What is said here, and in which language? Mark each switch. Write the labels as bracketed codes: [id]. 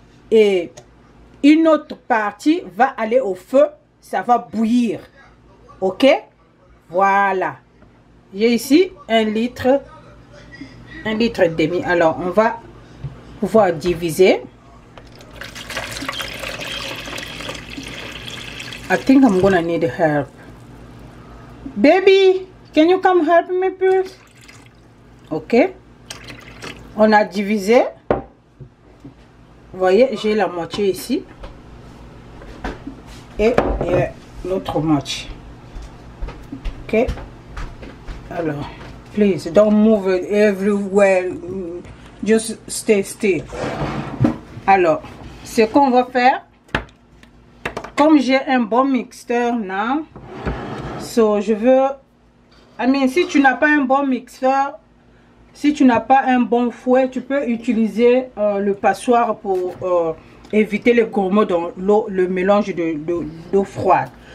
[fr] Et une autre partie va aller au feu, ça va bouillir. Ok? Voilà. J'ai ici 1 litre et demi. Alors, on va pouvoir diviser. [en] I think I'm gonna need help. Baby, can you come help me, please? [fr] Ok. On a divisé. Vous voyez, j'ai la moitié ici. Et l'autre moitié. Ok. [en] Alors, please don't move it everywhere, just stay still. [fr] Alors, ce qu'on va faire, comme j'ai un bon mixeur now, so je veux, si tu n'as pas un bon mixeur, si tu n'as pas un bon fouet, tu peux utiliser le passoire pour éviter les gourmands dans l'eau, le mélange d'eau froide.